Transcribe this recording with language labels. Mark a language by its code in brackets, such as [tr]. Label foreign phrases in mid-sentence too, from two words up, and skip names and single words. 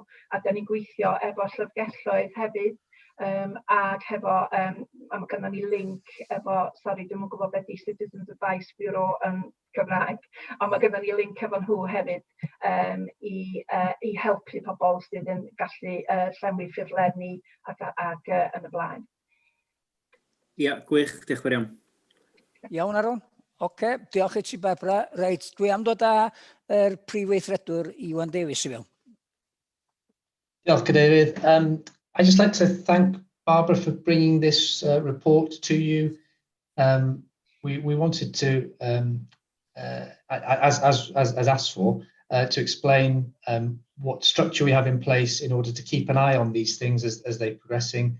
[cy] A da ni'n gweithio efo llyfrgelloedd hefyd, ac hefo, mae gynnon ni link efo, sori, dwi'n yn gwybod beth I [en] Citizens Advice Bureau [cy] yn Gymraeg, ond mae gynnon ni link efo nhw hefyd I helpu pobl sydd yn gallu llenwi ffurflenni ac yn y blaen. Ie, gwych, diolch fawr iawn. Iawn, Aron. Oce, diolch I ti, Barbara. Reit, dwi am dod â prif weithredwr Iwan Davies I fewn. Diolch, Cadeirydd. [en] I'd just like to thank Barbara for bringing this report to you. We wanted to, as asked for, to explain what structure we have in place in order to keep an eye on these things as they're progressing.